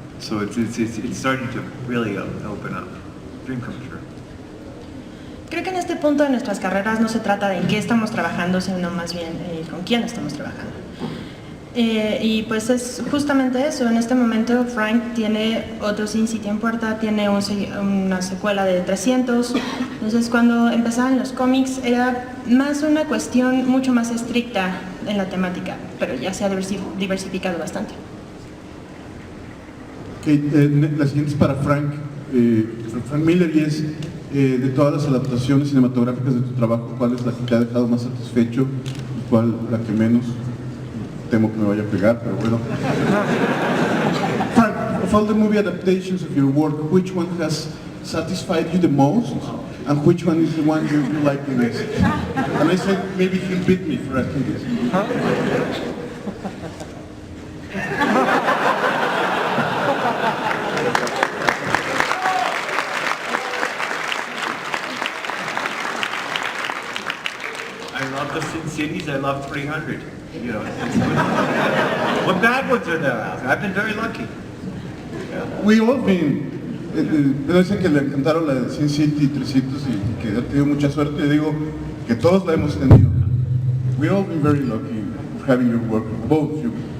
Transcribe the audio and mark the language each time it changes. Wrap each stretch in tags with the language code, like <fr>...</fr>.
<en>So it's starting to really open up. Dream come true.</en> <es>Creo que en este punto de nuestras carreras no se trata de en qué estamos trabajando, sino más bien con quién estamos trabajando. Y pues es justamente eso. En este momento Frank tiene otro Sin City en puerta, tiene una secuela de 300. Entonces cuando empezaban los cómics era más una cuestión mucho más estricta en la temática, pero ya se ha diversificado bastante. Okay, la siguiente es para Frank Miller, y es de todas las adaptaciones cinematográficas de tu trabajo, ¿cuál es la que te ha dejado más satisfecho y cuál la que menos? Temo que me vaya a pegar, pero bueno.</es> <en>Frank, of all the movie adaptations of your work, which one has satisfied you the most, and which one is the one you like the best? And I said maybe he'll beat me for asking this. I love the Sin Cities. I love 300. What bad ones are there out? I've been very lucky. We all been.</en> <es>Pero dicen que le encantaron la de Sin City 300 y que ha tenido mucha suerte. Yo digo que todos la hemos tenido.</es> <en>We all been very lucky having your work, both of you.</en>